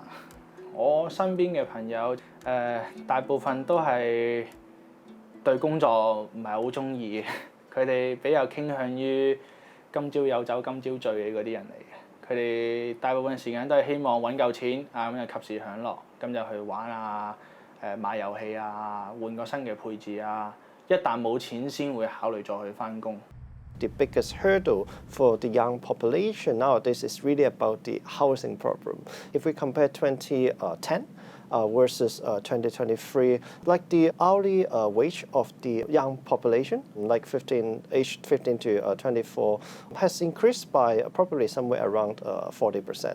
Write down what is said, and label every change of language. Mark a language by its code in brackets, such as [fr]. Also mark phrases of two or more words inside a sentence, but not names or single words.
[yue] 我身邊嘅朋友大部分都係對工作唔係好中意，佢哋比較傾向於今朝有酒今朝醉嘅嗰啲人嚟嘅。佢哋大部分時間都係希望揾夠錢啊，咁就及時享樂，咁就去玩啊、買遊戲啊、換個新嘅配置啊。一旦冇錢先會考慮再去返工。 [en] The biggest hurdle for the young population nowadays is really about the housing problem. If we compare 2010 versus 2023, like the hourly wage of the young population, like aged 15 to 24, has increased by probably somewhere around 40%.